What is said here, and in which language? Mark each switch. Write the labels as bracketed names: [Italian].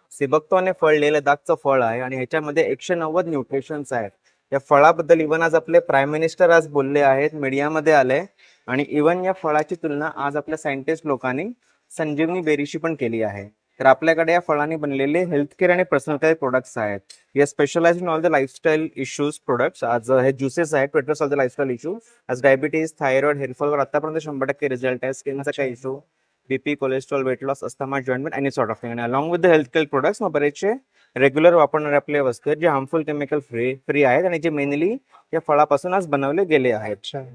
[Marathi] सिबक्तॉन हे फळ लेह लडाखचं फळ आहे आणि ह्याच्यामध्ये 190 न्यूट्रिशन्स आहेत. या फळाबद्दल इव्हन आज आपले प्राईम मिनिस्टर आज बोलले आहेत, मीडियामध्ये आले. आणि इव्हन या फळाची तुलना आज आपल्या सायंटिस्ट लोकांनी संजीवनी बेरीशी पण केली आहे. तर आपल्याकडे या फळांनी बनलेले हेल्थ केअर आणि पर्सनल केअर प्रोडक्ट्स आहेत. [English] We are specialise in all the lifestyle issues products. [Marathi] आज हे ज्युसेस आहेत [English] To address all the lifestyle issue. [Marathi] आज डायबिटीज, थायरॉइड, हेअरफॉलवर आतापर्यंत 100% रिझल्ट आहे. स्किनचा काही issue, BP, cholesterol, weight loss, asthma, joint pain, [English] Any sort of thing. [Marathi] आणि [English] along with the health care products [Marathi] मग बरेचसे रेग्युलर वापरणारे आपले वस्तू आहेत जे हार्मफुल केमिकल फ्री आहेत आणि जे मेनली या फळापासून आज बनवले गेले आहेत.